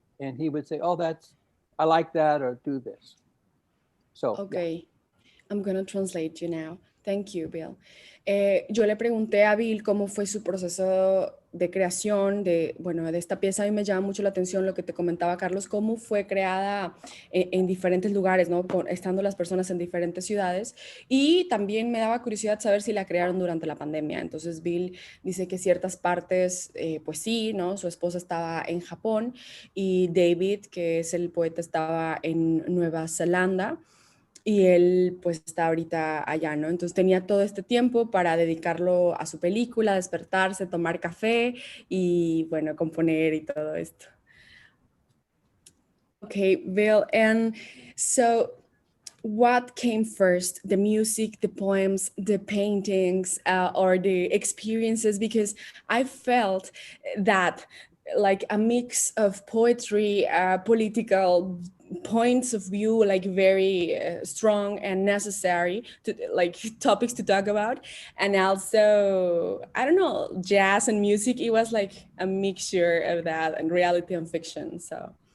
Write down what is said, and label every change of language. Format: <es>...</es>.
<en>And he would say, oh, I like that, or do this. So, okay. Yeah. I'm going to translate you now. Thank you, Bill.</en> <es>Yo le pregunté a Bill cómo fue su proceso de creación de esta pieza. A mí me llama mucho la atención lo que te comentaba, Carlos, cómo fue creada en diferentes lugares, ¿no? Estando las personas en diferentes ciudades. Y también me daba curiosidad saber si la crearon durante la pandemia. Entonces, Bill dice que ciertas partes, pues sí, ¿no? Su esposa estaba en Japón y David, que es el poeta, estaba en Nueva Zelanda. Y él pues está ahorita allá, ¿no? Entonces tenía todo este tiempo para dedicarlo a su película, despertarse, tomar café y bueno, componer y todo esto.</es> <en>Okay, Bill, and so what came first, the music, the poems, the paintings, or the experiences? Because I felt that like a mix of poetry, political points of view, like very strong and necessary to like topics to talk about, and also I don't know, jazz and music. It was like a mixture of that and reality and fiction. So</en>